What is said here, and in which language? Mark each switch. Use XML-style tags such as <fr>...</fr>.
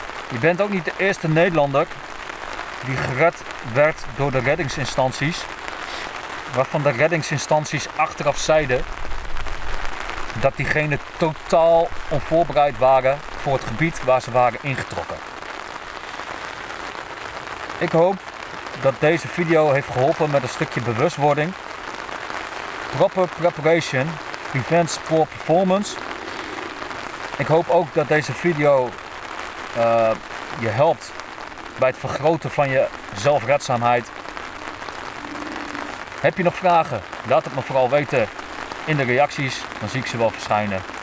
<nl>Je bent ook niet de eerste Nederlander die gered werd door de reddingsinstanties, waarvan de reddingsinstanties achteraf zeiden dat diegenen totaal onvoorbereid waren voor het gebied waar ze waren ingetrokken. Ik hoop dat deze video heeft geholpen met een stukje bewustwording.</nl> <en>Proper preparation prevents poor performance.</en> <nl>Ik hoop ook dat deze video je helpt bij het vergroten van je zelfredzaamheid. Heb je nog vragen? Laat het me vooral weten in de reacties, dan zie ik ze wel verschijnen.</nl>